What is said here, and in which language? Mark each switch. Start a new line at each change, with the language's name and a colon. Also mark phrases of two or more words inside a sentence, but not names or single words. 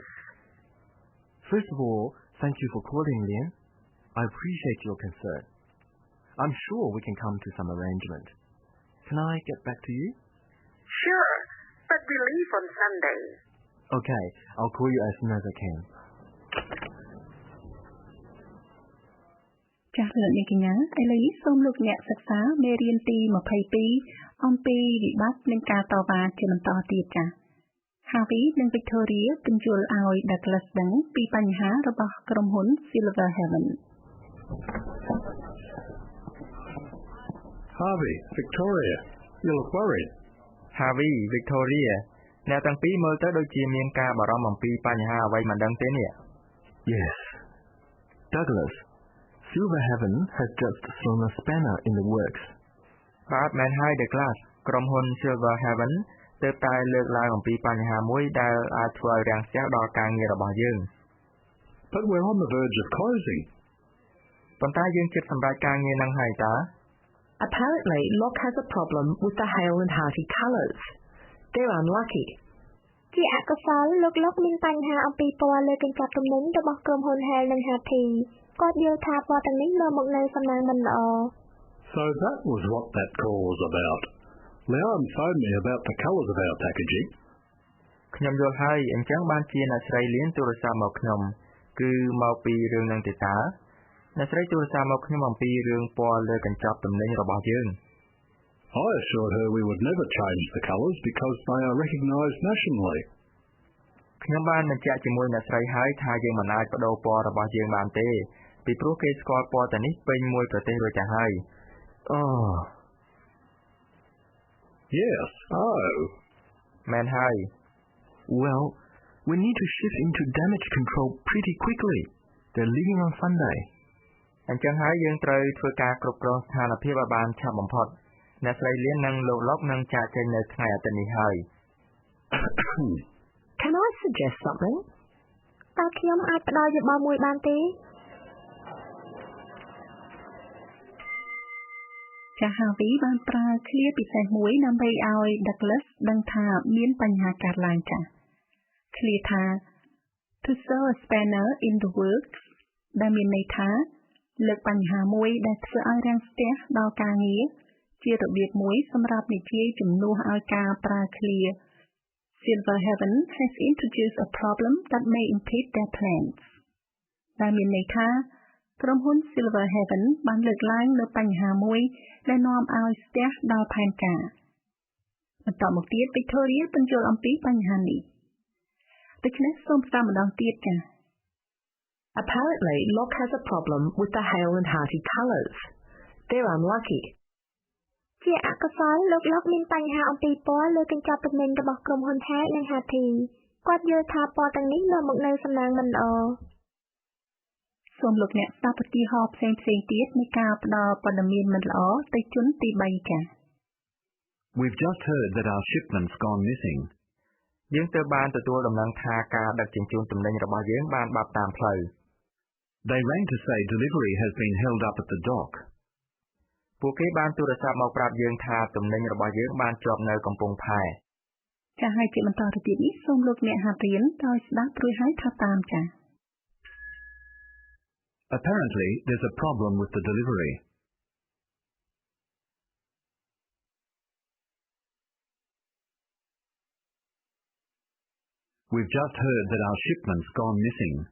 English: First of all, thank you for calling, Leanne. I appreciate your concern. I'm sure we can come to some arrangement. Can I get back to you? Sure, but we leave on Sunday. Okay, I'll call you as soon as I can.
Khmer: ចាស់លោកអ្នកកញ្ញាឥឡូវនេះសូមលោកអ្នកសិក្សាមេរៀនទី22អំពីវិបត្តិនិងការតវ៉ាជាបន្តទៀតចា៎ Harvey និង Victoria ពន្យល់ឲ្យ Douglas ដឹងពីបញ្ហារបស់ក្រុមហ៊ុន Silver Heaven.
English: Harvey, Victoria, you look worried.
Khmer: Harvey, Victoria អ្នកទាំងពីរមើលទៅដូចជាមានការបារម្ភអំពីបញ្ហាអ្វីមិនដឹងទេនេះ
English: Yes. Douglas, Silver Heaven has just thrown a spanner in the works.
Khmer: បាទមែនហើយ Douglas ក្រុមហ៊ុន Silver Heaven ទើបតែលើកឡើងអំពីបញ្ហាមួយដែលអាចធ្វើឲ្យរាំងស្ទះដល់ការងាររបស់យើង
English: But we're on the verge of closing.
Khmer: ប៉ុន្តែយើងជិតសម្រេចការងារនឹងហើយតើ
English: Apparently, Locke has a problem with the Hale and Hearty colours. They're unlucky.
Khmer: ជាអកុសលលោក Locke មានបញ្ហាអំពីពណ៌លើកញ្ចប់ទំនិញរបស់ក្រុមហ៊ុន Hale និង Hearty គាត់យល់ថាពណ៌ទាំងនេះនាំមកនូវសំណាងមិនល្អ
English: So that was what that call was about. Leanne phoned me about the colours of our packaging.
Khmer: ខ្ញុំយល់ហើយអញ្ចឹងបានជាអ្នកស្រីលៀនទូរស័ព្ទមកខ្ញុំគឺមកពីរឿងនឹងទេតាអ្នកស្រីទូរស័ព្ទមកខ្ញុំអំពីរឿងពណ៌លើកញ្ចប់ទំនិញរបស់យើង
English: I assured her we would never change the colours because they are recognised nationally.
Khmer: ខ្ញុំបានបញ្ជាក់ជាមួយអ្នកស្រីហើយថាយើងមិនអាចបដូរពណ៌របស់យើងបានទេពីព្រោះគេស្គាល់ពណ៌ទាំងនេះពេញមួយប្រទេសរួចទៅហើយ
English: Oh. Yes, oh.
Khmer: មែនហើយ
English: Well, we need to shift into damage control pretty quickly. They're leaving on Sunday.
Khmer: អញ្ចឹងហើយយើងត្រូវធ្វើការគ្រប់គ្រងស្ថានភាពឲ្យបានឆាប់បំផុតអ្នកស្រីលៀននិងលោក Locke នឹងចាកចេញនៅថ្ងៃអាទិត្យនេះហើយ
English: Can I suggest something?
Khmer: តើខ្ញុំអាចផ្ដល់យោបល់មួយបានទេ ចា Harvey បានប្រើឃ្លាពិសេសមួយដើម្បីឲ្យ Douglas ដឹងថាមានបញ្ហាកើតឡើងចា ឃ្លាថា
English: to throw a spanner in the works
Khmer: ដែលមានន័យថាលើកបញ្ហាមួយដែលធ្វើឲ្យរាំងស្ទះដល់ការងារជារបៀបមួយសម្រាប់និយាយជំនួសឲ្យការប្រើឃ្លា
English: Silverhaven has introduced a problem that may impede their plans
Khmer: ដែលមានន័យថាក្រុមហ៊ុន Silverhaven បានលើកឡើងនូវបញ្ហាមួយដែលនាំឲ្យស្ទះដល់ផែនការបន្តមកទៀត Victoria ពន្យល់អំពីបញ្ហានេះដូច្នេះសូមស្ដាប់ម្ដងទៀតចា
English: Apparently, Locke has a problem with the Hale and Harty colours. They're unlucky.
Khmer: ជាអកុសលលោក Locke មានបញ្ហាអំពីពណ៌លើកញ្ចប់ទំនិញរបស់ក្រុមហ៊ុន Hale និង Harty គាត់យល់ថាពណ៌ទាំងនេះនាំមកនូវសំណាងមិនល្អ សូមលោកអ្នកស្ដាប់ឧទាហរណ៍ផ្សេងៗទៀតនៃការផ្ដល់ព័ត៌មានមិនល្អទៅជនទី3ចា
English: We've just heard that our shipment's gone missing.
Khmer: យើងទើបបានទទួលដំណឹងថាការដឹកជញ្ជូនទំនិញរបស់យើងបានបាត់តាមផ្លូវ
English: They rang to say delivery has been held up at the dock.
Khmer: ពួកគេបានទូរស័ព្ទមកប្រាប់យើងថាទំនិញរបស់យើងបានជាប់នៅកំពង់ផែ ចាហើយជាបន្តទៅទៀតនេះសូមលោកអ្នកហាត់រៀនដោយស្ដាប់រួចហើយថាតាមចា
English: Apparently, there's a problem with the delivery. We've just heard that our shipment's gone missing.